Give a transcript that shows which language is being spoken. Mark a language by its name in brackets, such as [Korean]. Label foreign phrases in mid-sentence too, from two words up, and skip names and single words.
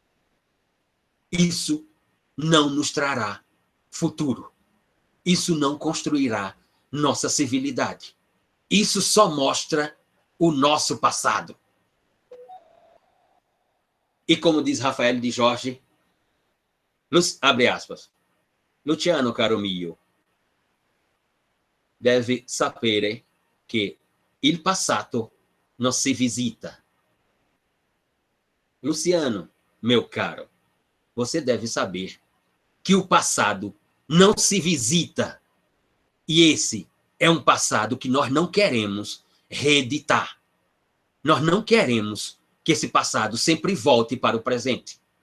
[Portuguese] Isso não nos trará futuro. Isso não construirá nossa civilidade. Isso só mostra o nosso passado. E como diz Rafael de Jorge, abre aspas, [Italian] Luciano caro mio, deve sapere che il passato non si visita. [Portuguese] Luciano, meu caro, você deve saber que o passado não se visita. E esse é um passado que nós não queremos reeditar. Nós não queremos que esse passado sempre volte para o presente.